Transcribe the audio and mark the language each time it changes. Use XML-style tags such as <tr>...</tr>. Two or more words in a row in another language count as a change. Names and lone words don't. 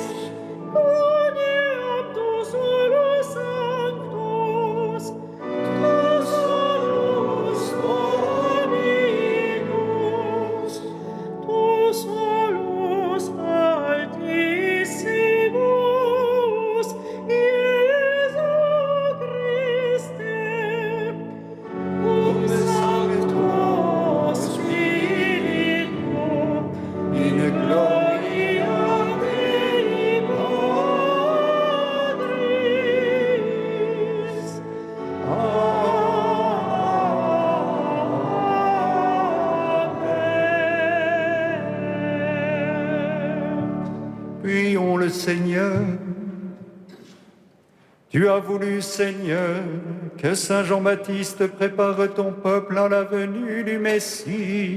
<la>Uniam tu solus sanctus, tu solus Dominus, tu solus Altissimus, Iesu Christe, cum Sancto Spiritu, in gloria Dei Patris. Amen.</la> <fr>Prions le Seigneur. Tu as voulu, Seigneur, que Saint Jean-Baptiste prépare ton peuple à la venue du Messie.</fr>